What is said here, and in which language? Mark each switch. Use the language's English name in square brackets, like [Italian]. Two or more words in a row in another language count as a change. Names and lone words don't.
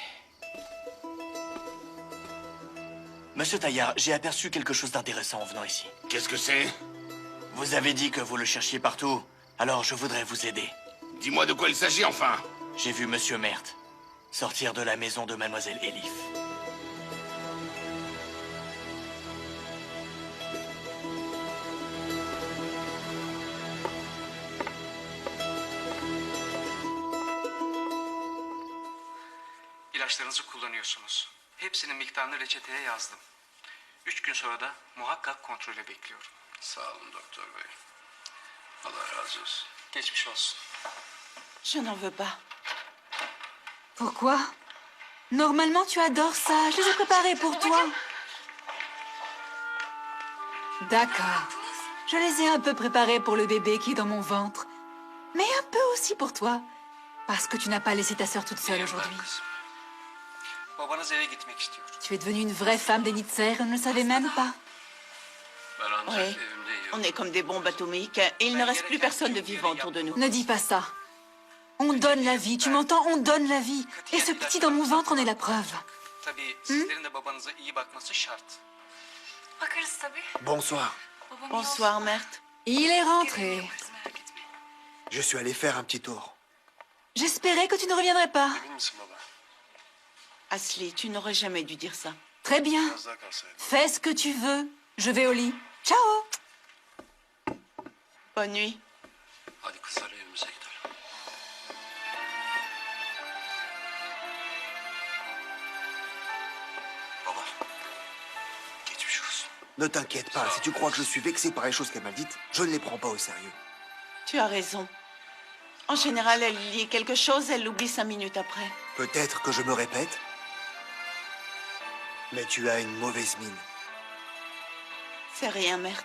[French] Monsieur Taillard, j'ai aperçu quelque chose d'intéressant en venant ici. Qu'est-ce que c'est? Vous avez dit que vous le cherchiez partout, alors je voudrais vous aider. Dis-moi de quoi il s'agit enfin. J'ai vu Monsieur Mert sortir de la maison de Mademoiselle Elif. [Turkish] İlaçlarınızı kullanıyorsunuz. Hepsinin miktarını reçeteye yazdım. 3 gün sonra da muhakkak kontrole bekliyorum. Sağ olun doktor bey. Allah razı olsun. Geçmiş olsun. [French] Je n'en veux pas. Pourquoi? Normalement, tu adores ça. Je les ai préparés pour toi. D'accord. Je les ai un peu préparés pour le bébé qui est dans mon ventre. Mais un peu aussi pour toi. Parce que tu n'as pas laissé ta sœur toute seule aujourd'hui. [Turkish] Babanız eve gitmek istiyor. [French] Tu es devenue une vraie femme d'Enitzer, on ne le savait même pas. [Turkish] Ben ancak [French] Oui. [Turkish] evimde yiyorum. [French] On est comme des bombes atomiques et il ne reste plus personne de vivant autour de nous. Ne dis pas ça. On donne la vie, tu m'entends? On donne la vie. Et ce petit dans mon ventre en est la preuve. [Turkish] Tabii sizlerin de babanıza iyi bakması şart. Bakarız tabii. [French] Bonsoir. Bonsoir, Mert. Il est rentré. Je suis allé faire un petit tour. J'espérais que tu ne reviendrais pas. [Turkish] Emin misin baba? [French] Asli, tu n'aurais jamais dû dire ça. Très bien. [Turkish] Biraz daha kalsaydı. [French] Fais ce que tu veux. Je vais au lit. Ciao. Bonne nuit. [Turkish] Hadi kızlar evimize gidelim. Baba. Geçmiş olsun. [French] Ne t'inquiète pas, si tu crois que je suis vexé par les choses qu'elle m'a dites, je ne les prends pas au sérieux. Tu as raison. En général, elle lit quelque chose, elle l'oublie 5 minutes après. Peut-être que je me répète, mais tu as une mauvaise mine. C'est rien, Mert.